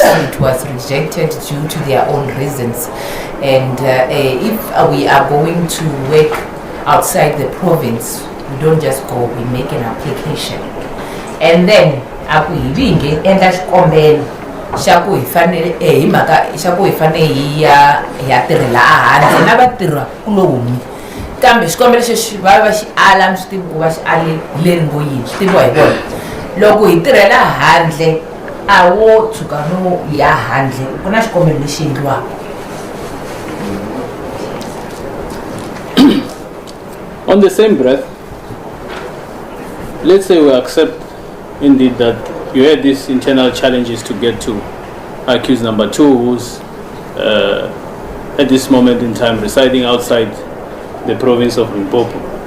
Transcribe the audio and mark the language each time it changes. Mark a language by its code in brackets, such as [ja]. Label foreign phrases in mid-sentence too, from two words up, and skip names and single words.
[en] It was rejected due to their own reasons. And if we are going to work outside the province, we don't just go, we make an application. And then, [ts] shaku ifane shaku ifane ya tirhela ahandle na vatirha kuloni kambe xikombelo xexi va xi ala mi swi tivi ku va xi ale leri ngo yini swi tiviwa hi vona loko hi tirhela handle a wo tshuka no ya handle ku na xikombelo lexi endliwaka. [en] On the same breath, let's say we accept indeed that you had these internal challenges to get to accused number 2, who's at this moment in time residing outside the province of Limpopo.